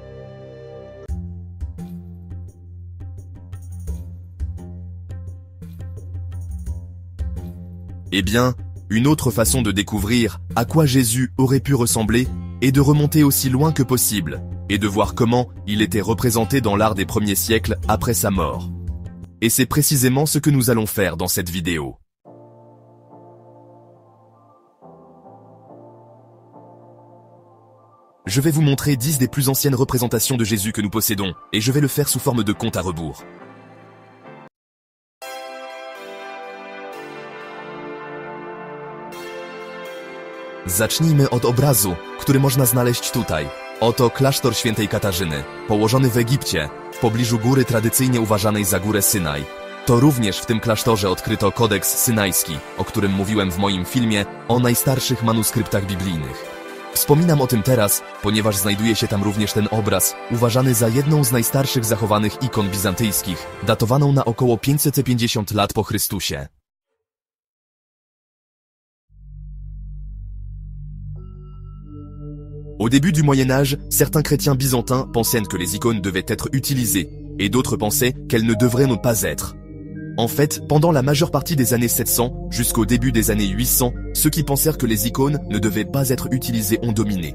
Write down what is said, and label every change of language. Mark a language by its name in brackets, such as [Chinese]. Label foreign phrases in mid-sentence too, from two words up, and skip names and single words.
[French] Eh bien, une autre façon de découvrir à quoi Jésus aurait pu ressembler est de remonter aussi loin que possible, et de voir comment il était représenté dans l'art des premiers siècles après sa mort. Et c'est précisément ce que nous allons faire dans cette vidéo. Je vais vous montrer 10 des plus anciennes représentations de Jésus que nous possédons, et je vais le faire sous forme de compte à rebours. [Polish] Zacznijmy od obrazu, który można znaleźć tutaj. Oto klasztor świętej Katarzyny, położony w Egipcie, w pobliżu góry tradycyjnie uważanej za górę Synaj. To również w tym klasztorze odkryto kodeks synajski, o którym mówiłem w moim filmie o najstarszych manuskryptach biblijnych. Wspominam o tym teraz, ponieważ znajduje się tam również ten obraz, uważany za jedną z najstarszych zachowanych ikon bizantyjskich, datowaną na około 550 lat po Chrystusie. [French] Au début du Moyen-Âge, certains chrétiens byzantins pensaient que les icônes devaient être utilisées, et d'autres pensaient qu'elles ne devraient ne pas être. En fait, pendant la majeure partie des années 700 jusqu'au début des années 800, ceux qui pensèrent que les icônes ne devaient pas être utilisées ont dominé.